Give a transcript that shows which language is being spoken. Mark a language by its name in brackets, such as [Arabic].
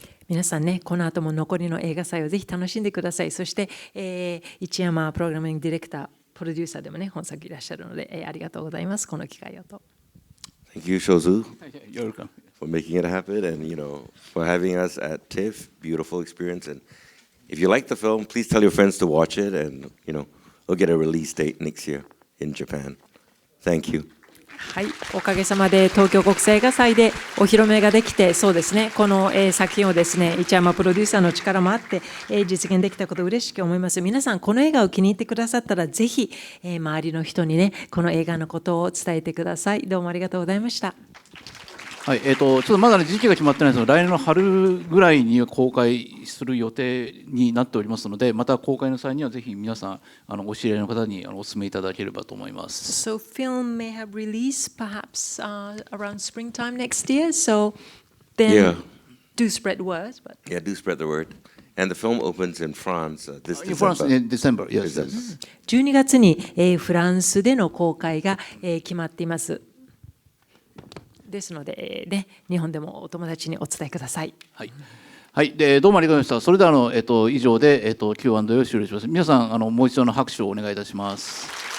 [Japanese] 皆さんね、この後も残りの映画祭をぜひ楽しんでください。そして、市山プログラミングディレクター、プロデューサーでもね、本作いらっしゃるので、ありがとうございます。この機会をと。 [English] Thank you, Shozu, You're welcome. for making it happen, and for having us at TIFF. Beautiful experience, and if you like the film, please tell your friends to watch it, and we'll get a release date next year in Japan. Thank you. [Japanese] はい、おかげさまで東京国際映画祭でお披露目ができて、そうですね、この作品をですね、市山プロデューサーの力もあって実現できたことを嬉しく思います。皆さんこの映画を気に入ってくださったらぜひ周りの人にね、この映画のことを伝えてください。どうもありがとうございました。はい、ちょっとまだ、ね、時期が決まってないんですが、来年の春ぐらいに公開する予定になっておりますので、また公開の際にはぜひ皆さんお知り合いの方にお勧めいただければと思います。 [English] So film may have release perhaps around springtime next year. So then do spread words. But Yeah, do spread the word. And the film opens in France this In France in December. Yes. [Japanese] 12月にフランスでの公開が決まっています。ですので、ね、日本でもお友達にお伝えください。はい、はい、でどうもありがとうございました。それでは以上でQ&Aを終了します。皆さんもう一度の拍手をお願いいたします。